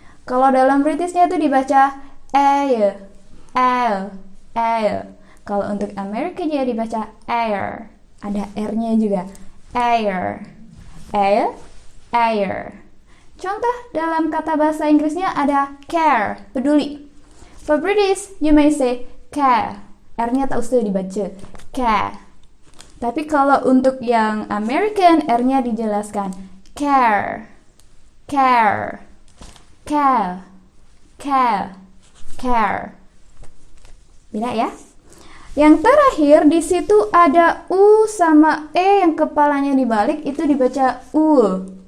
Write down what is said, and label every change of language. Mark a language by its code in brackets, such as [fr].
[id] Kalau dalam Britishnya itu dibaca air, air, air. Kalau untuk Amerikanya dibaca air. Ada R-nya juga. [en] Air, air, air. [id] Contoh dalam kata bahasa Inggrisnya ada care, peduli. [en] For British, you may say care. [id] R-nya tak usah dibaca. Care. Tapi kalau untuk yang American, R-nya dijelaskan. [en] Care, care, care, care, care. [id] Beda ya? Yang terakhir di situ ada U sama E yang kepalanya dibalik itu dibaca U.